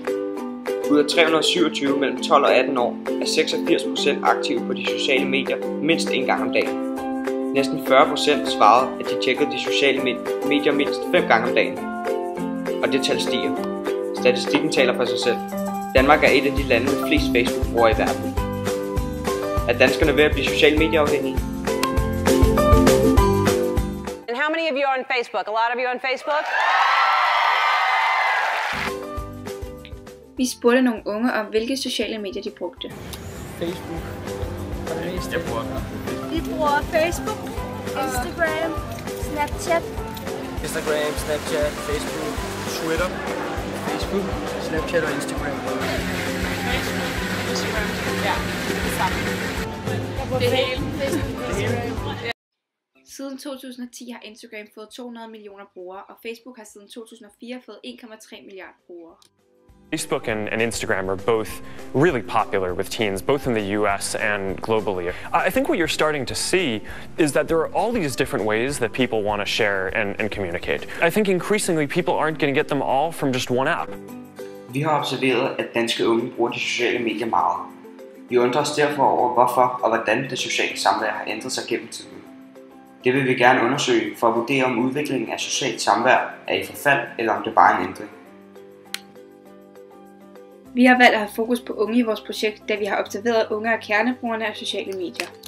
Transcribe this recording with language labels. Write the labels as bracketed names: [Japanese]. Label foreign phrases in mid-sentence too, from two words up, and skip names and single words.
[Danish] Ud af 327 mellem 12 og 18 år er 86% aktive på de sociale medier mindst en gang om dagen. Næsten 40% svarede, at de tjekkede de sociale medier mindst 5 gange om dagen. Og det tal stiger. Statistikken taler for sig selv. Danmark er et af de lande med flest Facebook-brugere i verden. Er danskerne ved at blive sociale medieafhængige? [English] And how many of you are on Facebook? A lot of you on Facebook? [Danish] Vi spurgte nogle unge om, hvilke sociale medier de brugte. Facebook. Jeg bruger Vi bruger Facebook, Instagram, Snapchat. Instagram, Snapchat, Facebook, Twitter. Facebook, Snapchat og Instagram. Facebook, Instagram, ja, det samme. Det hele. Siden 2010 har Instagram fået 200 millioner brugere, og Facebook har siden 2004 fået 1,3 milliarder brugere. [English] Facebook and Instagram are both really popular with teens, both in the US and globally. I think what you're starting to see is that there are all these different ways that people want to share and communicate. I think increasingly people aren't going to get them all from just one app. [Danish] Vi har observeret, at danske unge bruger de sociale medier meget. Vi undrer os derfor over, hvorfor og hvordan det sociale samvær har ændret sig gennem tiden. Det vil vi gerne undersøge for at vurdere, om udviklingen af socialt samvær er i forfald, eller om det bare er en ændring. Vi har valgt at have fokus på unge i vores projekt, da vi har observeret, at unge er kernebrugerne af sociale medier.